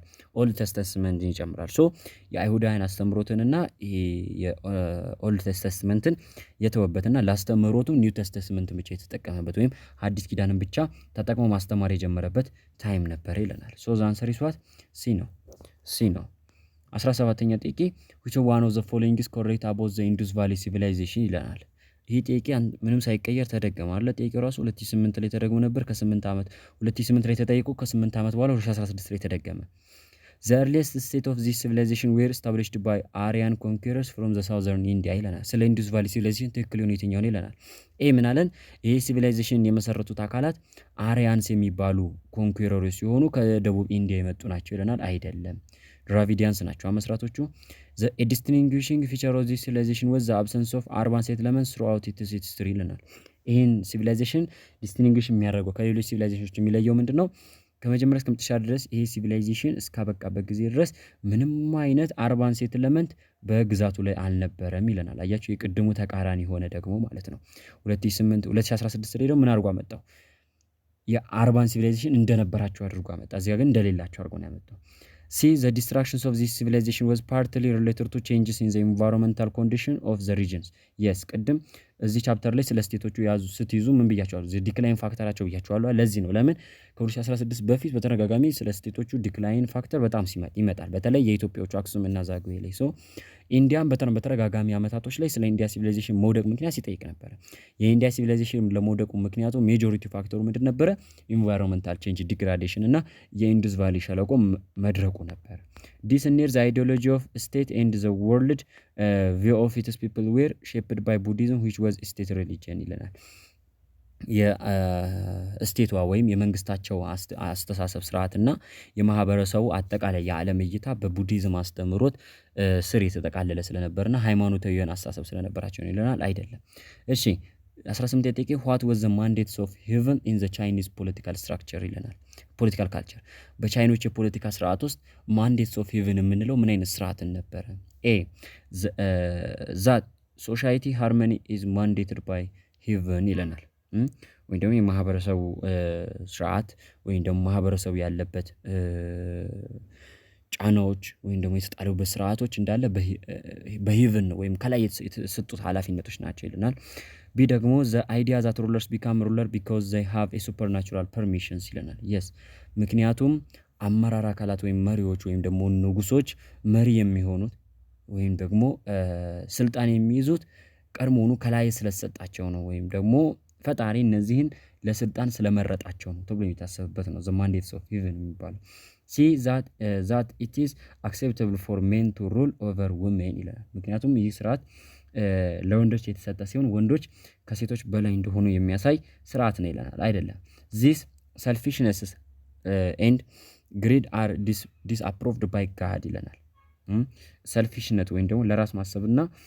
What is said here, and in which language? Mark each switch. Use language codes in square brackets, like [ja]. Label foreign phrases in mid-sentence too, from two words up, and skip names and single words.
[am] ኦልድ ቴስተመንትን ይጨምራል። ሶ የአይሁዳውያን አስተምሮትንና የኦልድ ቴስተመንትን የተወበትና ላስተምሮቱ ኒው ቴስተመንትን ብቻ የተጠቀመበት ወይም ሐዲስ ኪዳንን ብቻ ተጠቅሞ ማስተማር የጀመረበት ታይም ነበር ይለናል። ሶ [en] the answer is what? [am] ሲ ነው። 17ኛ ጥያቄ [en] which one of the following is correct about the Indus Valley civilization [am] ይለናል። ይህ ጥያቄ ምንም ሳይቀየር ተደገመ አይደል? ጥያቄው ራሱ 2008 ላይ ተደግሞ ነበር። ከ8 ዓመት 2008 ላይ ተጠይቆ ከ8 ዓመት በኋላ 2016 ላይ ተደገመ። [en] The earliest state of this civilization were established by Aryan conquerors from the southern India [am] ይለናል። ስለ [en] Indus Valley civilization [am] ትክክል የሆነ የትኛው ነው ይለናል። ምን አለን? ይሄ ሲቪላይዜሽን የመሰረቱት አካላት አሪያንስ የሚባሉ ኮንኩረሮች ሲሆኑ ከደቡብ ኢንዲያ የመጡ ናቸው ይለናል። አይደለም፣ ድራቪዲያንስ ናቸው መስራቶቹ። [en] The distinguishing feature of this civilization was the absence of urban settlements throughout its history [am] ይለናል። ይህን ሲቪላይዜሽን ዲስቲንጉሽ የሚያደርገው ከሌሎች ሲቪላይዜሽኖች የሚለየው ምንድን ነው? ከመጀመሪያ እስከ መጨረሻ ድረስ ይሄ ሲቪላይዜሽን እስካበቃበት ጊዜ ድረስ ምንም አይነት [en] urban settlement [am] በግዛቱ ላይ አልነበረም ይለናል። አያችሁ፣ የቅድሙ ተቃራኒ ሆነ ደግሞ ማለት ነው። 2016 ላይ ደግሞ ምን አድርጎ አመጣው? የአርባን ሲቪላይዜሽን እንደነበራቸው አድርጎ አመጣ። እዚያ ግን እንደሌላቸው አድርጎ ነው ያመጣው። [en] the destruction of this civilization was partly related to changes in the environmental condition of the regions. [am] yes ቅድም እዚህ ቻፕተር ላይ ስለ ስቴቶቹ ስትይዙ ምን ብያቸዋለሁ? ዲክላይን ፋክተራቸው ብያቸዋለሁ። ለዚህ ነው ለምን ከ2016 በፊት በተደጋጋሚ ስለ ስቴቶቹ [en] decline factor [am] በጣም ይመጣል። በተለይ የኢትዮጵያዎቹ አክሱም እና ዛጉዌ ላይ ኢንዲያን በተደጋጋሚ አመታቶች ላይ ስለ ኢንዲያ ሲቪላይዜሽን መውደቅ ምክንያት ሲጠይቅ ነበር። የኢንዲያ ሲቪላይዜሽን ለመውደቁ ምክንያቱ ሜጆሪቲ ፋክተሩ ምንድን ነበረ? [en] environmental change degradation [am] እና የኢንዱስ ቫሊ ሸለቆ መድረቁ ነበር። [en] this near the ideology of state and the world view of its people were shaped by Buddhism which was state religion [am] ይለናል። የስቴቷ ወይም የመንግስታቸው አስተሳሰብ ስርዓትና የማህበረሰቡ አጠቃላይ የዓለም እይታ በቡዲዝም አስተምሮት ስር የተጠቃለለ ስለነበርና ሃይማኖታዊያን አስተሳሰብ ስለነበራቸው ነው ይለናል። አይደለም። እሺ 18 ጥያቄ [en] what was the mandates of heaven in the Chinese political structure [am] ይለናል። [en] political culture [am] በቻይኖች የፖለቲካ ስርዓት ውስጥ [en] mandates of heaven [am] የምንለው ምን አይነት ስርዓትን ነበረ? [en] that society harmony is mandated by heaven [am] ይለናል። ወይም ደግሞ የማህበረሰቡ ስርዓት ወይም ደግሞ ማህበረሰቡ ያለበት ጫናዎች ወይም ደግሞ የተጣሉበት ስርዓቶች እንዳለ በሄቨን ወይም ከላይ የተሰጡት ኃላፊነቶች ናቸው ይለናል። ቢ ደግሞ [en] the idea that rulers become ruler because they have a supernatural permissions [am] ይለናል። yes ምክንያቱም አመራር አካላት ወይም መሪዎች ወይም ደግሞ ንጉሶች መሪ የሚሆኑት ወይም ደግሞ ስልጣን የሚይዙት ቀድሞውኑ ከላይ ስለተሰጣቸው ነው ወይም ደግሞ ፈጣሪ እነዚህን ለስልጣን ስለመረጣቸው ነው ተብሎ የሚታሰብበት ነው [en] the mandates of heaven [am] የሚባለው። [en] see that it is acceptable for men to rule over women [am] ይላል። ምክንያቱም ይህ ስርዓት ለወንዶች የተሰጠ ሲሆን ወንዶች ከሴቶች በላይ እንደሆኑ የሚያሳይ ስርዓት ነው ይለናል። አይደለም። [en] this selfishness and greed are disapproved by God [am] ይለናል። ሰልፊሽነት ወይም ደግሞ ለራስ ማሰብና